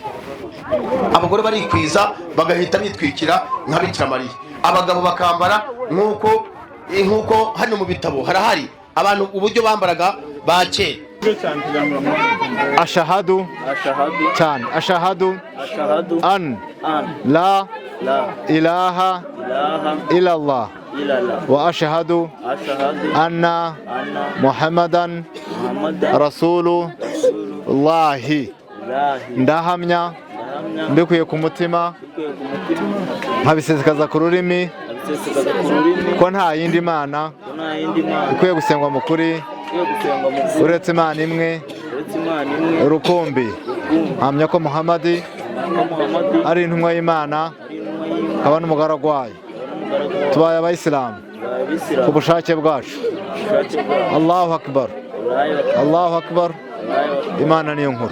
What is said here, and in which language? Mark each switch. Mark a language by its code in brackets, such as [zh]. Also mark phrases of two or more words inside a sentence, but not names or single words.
[rw] Abagore barikwiza bagahita bitwikira nka Bikira Mariya. Abagabo bakambara nk'uko hano mu bitabo harahari abantu uburyo bambaraga ba kera. [ar] ashahadu cyane أشهد أن لا إله إلا الله و أشهد أن محمدا رسول الله ndahamya [rw] mbikuye ku mutima nkabisesekaza ku rurimi ko nta yindi mana ikwiye gusengwa mu kuri uretse Imana imwe rukumbi hamya ko Muhammad ari intumwa y'Imana akaba n'umugaragu wayo tubaye abayisilamu ku bushake bwacu [ar] الله أكبر الله أكبر [rw] Imana niyo nkuru.